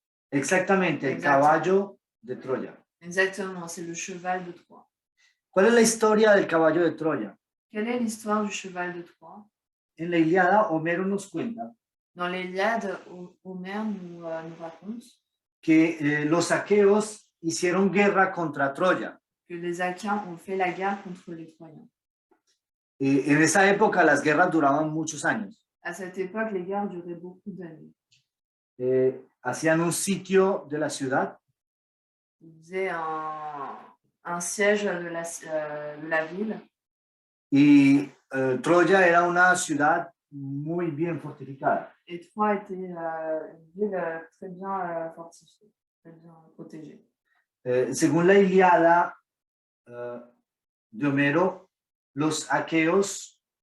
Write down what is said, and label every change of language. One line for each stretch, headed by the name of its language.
Spanish: Exactamente, el caballo de Troya.
French: Exactement, c'est le cheval de Troie.
Spanish: ¿Cuál es la historia del caballo de Troya?
French: Quelle est l'histoire du cheval de Troie?
Spanish: En la Ilíada, Homero nos cuenta
French: Dans l'Iliade, Homère nous raconte
Spanish: que los aqueos hicieron guerra contra Troya.
French: que les Achaéens ont fait la guerre contre les Troyens.
Spanish: En esa época las guerras duraban muchos años.
French: À cette époque, les guerres duraient beaucoup d'années.
Spanish: Hacían un sitio de la ciudad.
French: Ils faisaient un siège de la ville.
Spanish: Y Troya era una ciudad muy bien fortificada.
French: Et Troie était une ville très bien fortifiée, très bien protégée.
Spanish: Según la Ilíada de Homero, los aqueos,